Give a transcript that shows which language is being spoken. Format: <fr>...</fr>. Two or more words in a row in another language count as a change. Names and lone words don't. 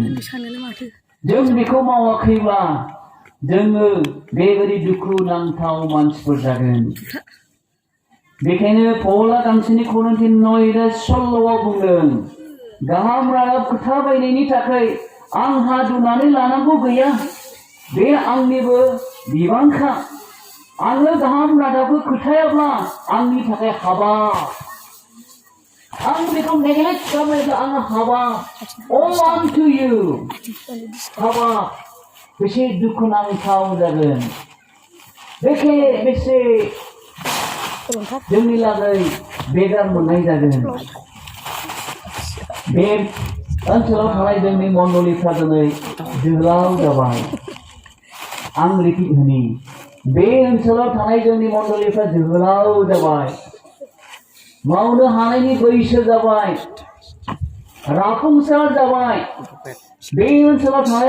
<brx>जों बेखौ मावाखैब्ला जोङो बेबायदि दुखु नांथाव मानसिफोर जागोन बेखायनो पौला गांसेनि करिन्थियान 9:16 बुंदों गाहाम रादाब खोथा बायनायनि थाखाय आंहा दुनानै लानांगौ गैया बे आंनिबो बिबानखा आङो गाहाम रादाबखौ खोथायाब्ला आंनि थाखाय हाबा आं बेखौ नेग्लेक्ट खालामोब्ला आङो हाबा</brx> <en>all unto you</en> <brx>हाबा बेसे दुखु नांथाव जागोन बेसे जोंनि लागै बेगार मोननाय जागोन बे ओनसोलाव थानाय जोंनि मण्डलिफ्रा दिनै जोहोलाव जाबाय आं रिपिट होनि बे ओनसोलाव थानाय जोंनि मण्डलिफ्रा जोहोलाव जाबाय मावनो हानायनि बैसो जाबाय राफुंसार जाबाय बे ओनसोलाव थानाय</brx>